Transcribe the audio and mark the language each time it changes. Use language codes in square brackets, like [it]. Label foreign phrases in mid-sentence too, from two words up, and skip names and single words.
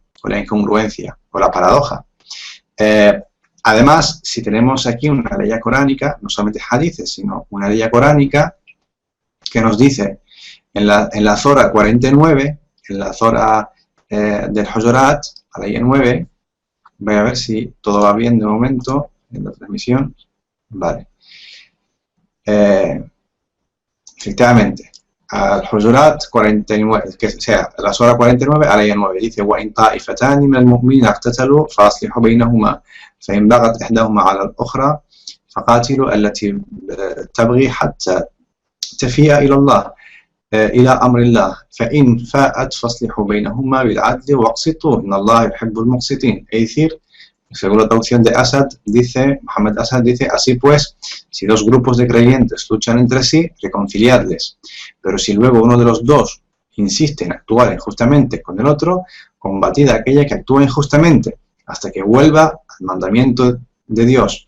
[es] O la incongruencia, o la paradoja. Además, si tenemos aquí una ley coránica, no solamente hadices, sino una ley coránica que nos dice en la Zora 49, en la Zora del Hujurat, a la ley 9, voy a ver si todo va bien de momento en la transmisión. Vale. Efectivamente, al Hujurat 49, que sea la Zora 49 a la ley 9, dice: [ar] وَإِنْ طَائِفَتَانِ مِنَ الْمُؤْمِنِينَ اقْتَتَلُوا فَأَصْلِحُوا بَيْنَهُمَا فإن بغت إحداهما على الأخرى فقاتلوا التي تبغي حتى تفيء إلى الله إلى أمر الله فإن فاءت فاصلحوا بينهما بالعدل واقسطوا إن الله يحب المقسطين. [es] Es decir, según la traducción de Asad, dice, Mohammed Asad dice: así pues, si dos grupos de creyentes luchan entre sí, reconciliadles. Pero si luego uno de los dos insiste en actuar injustamente con el otro, combatid a aquella que actúa injustamente, hasta que vuelva al mandamiento de Dios.